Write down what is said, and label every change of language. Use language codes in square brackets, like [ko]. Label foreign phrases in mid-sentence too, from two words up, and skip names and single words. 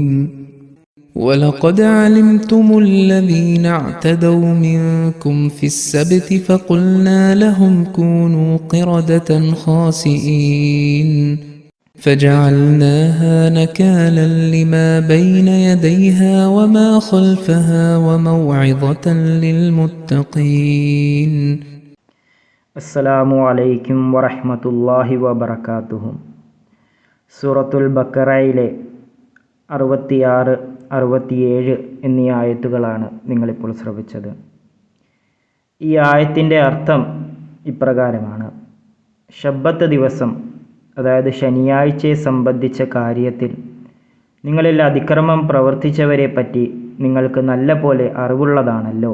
[ar] ولقد علمتم الذين اعتدوا منكم في السبت فقلنا لهم كونوا قردة خاسئين فجعلناها نكالا لما بين يديها وما خلفها وموعظة للمتقين. السلام عليكم ورحمة الله وبركاته. [ml] സൂറത്തുൽ ബഖറയിലെ 66, 67 എന്നീ ആയത്തുകളാണ് നിങ്ങളിപ്പോൾ ശ്രവിച്ചത്. ഈ ആയത്തിൻ്റെ അർത്ഥം ഇപ്രകാരമാണ്: ശബ്ബത്ത് ദിവസം, അതായത് ശനിയാഴ്ചയെ സംബന്ധിച്ച കാര്യത്തിൽ നിങ്ങളിൽ അതിക്രമം പ്രവർത്തിച്ചവരെ പറ്റി നിങ്ങൾക്ക് നല്ല പോലെ അറിവുള്ളതാണല്ലോ.